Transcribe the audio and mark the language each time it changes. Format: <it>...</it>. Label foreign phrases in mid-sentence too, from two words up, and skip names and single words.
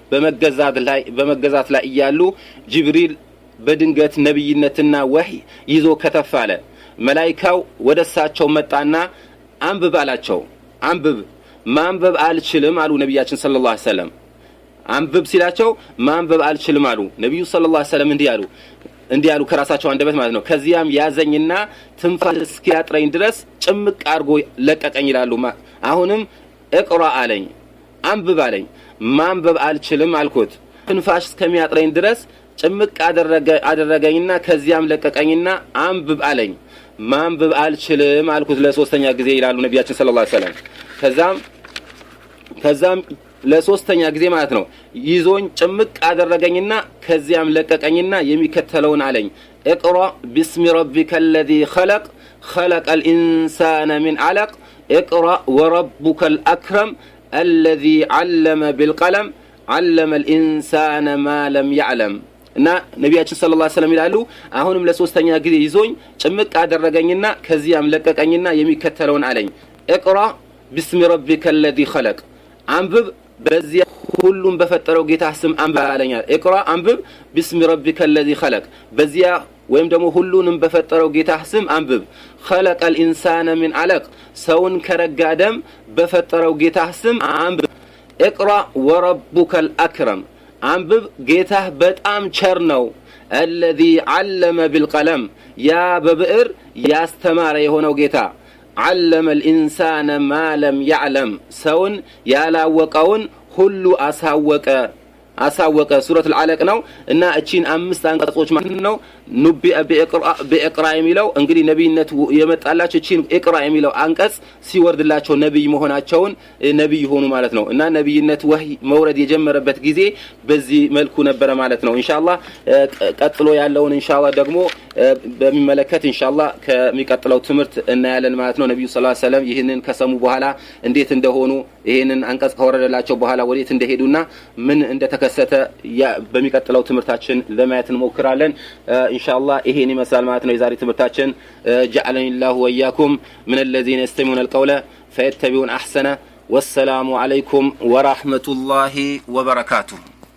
<am>በመገዛት ላይ እያሉ ጅብሪል በድንገት ነብይነትና ወህይ ይዞ ከተፋለ መላእክታው ወደሳቸው መጣና አንብብ አላቸው አንብብ ማንበብ አልችልም አሉ ነብያችን</am> <ar>صلى الله عليه وسلم</ar> <am>አንብብ ሲላቸው ማንበብ አልችልም አሉ ነብዩ</am> <ar>صلى الله عليه وسلم</ar> <am>እንዲህ ያሉ ከራሳቸው አንደበት ማለት ነው ከዚያም ያዘኝና ትንፋስ እስኪያጥረኝ ድረስ ጭምቅ አርጎ ለቀቀኝ ይላሉ አሁንም اقرا علኝ አንብብ አለኝ ማንበብ አልችልም አልኩት ትንፋስ እስከሚያጥረኝ ድረስ ጭምቅ አደረገኝና ከዚያም ለቀቀኝና አንብብ አለኝ ማንበብ አልችልም አልኩት ለሶስተኛ ጊዜ ይላሉ ነብያችን</am> <ar>صلى الله عليه وسلم</ar> <am>ከዛም ለሶስተኛ ጊዜ ማለት ነው ይዞኝ ጭምቅ አደረገኝና ከዚያም ለቀቀኝና የሚከተለውን አለኝ</am> <ar>اقرا بسم ربك الذي خلق الانسان من علق اقرأ وربك الأكرم الذي علم بالقلم علم الإنسان ما لم يعلم</ar> <am>እና ነብያችን</am> <ar>صلى الله عليه وسلم</ar> <am>ይላሉ አሁንም ለሶስተኛ ጊዜ ይዞኝ ጭምቅ አደረገኝና ከዚያም ለቀቀኝና የሚከተለውን አለኝ</am> <ar>اقرأ بسم ربك الذي خلق</ar> <am>አንብብ በዚያ ሁሉም በፈጠረው ጌታ ስም አንብብ አለኛል اقرأ አንብብ</am> <ar>بسم ربك الذي خلق</ar> <am>በዚያ ወይም ደግሞ ሁሉንም በፈጠረው ጌታ ስም አንብብ</am> <ar>خلق الانسان من علق</ar> <am>ሰውን ከረጋደም በፈጠረው ጌታ ስም አንብብ</am> <ar>اقرأ وربك الأكرم</ar> <am>አንብብ ጌታህ በጣም ቸር ነው</am> <ar>الذي علم بالقلم</ar> <am>ያ በብዕር ያስተማረ የሆነው ጌታ</am> <ar>علم الانسان ما لم يعلم</ar> <am>ሰውን ያላወቀውን ሁሉ አሳወቀ ሱረቱ አልአለቅ ነው እና እቺን አምስት አንቀጾች ማለት ነው</am> <ar>نبئ بإقرأ</ar> <am>የሚለው እንግዲህ ነብይነት የመጣላቸው እቺን ኢቅራ የሚለው አንቀጽ ሲወርድላቸው ነብይ መሆናቸውን ነብይ ሆኑ ማለት ነው እና ነብይነት ወህይ መውረድ የጀመረበት ጊዜ በዚህ መልኩ ነበር ማለት ነው ኢንሻአላህ ቀጥሎ ያለውን ኢንሻአላህ ደግሞ በሚመለከት ኢንሻአላህ ከሚቀጥለው ትምህርት እናያለን ማለት ነው ነብዩ</am> <ar>صلى الله عليه وسلم</ar> <am>ይሄንን ከሰሙ በኋላ እንዴት እንደሆኑ ይሄንን አንቀጽ ከወረደላቸው በኋላ ወዴት እንደሄዱና ምን ተከሰተ በሚቀጥለው ትምርታችን ለማየት እንሞክራለን ኢንሻአላህ ይሄን ይመስላል ማለት ነው የዛሬ ትምርታችን</am> <ar>جعلني الله وإياكم من الذين يستمعون القول فيتبعون أحسنه والسلام عليكم ورحمة الله وبركاته</ar>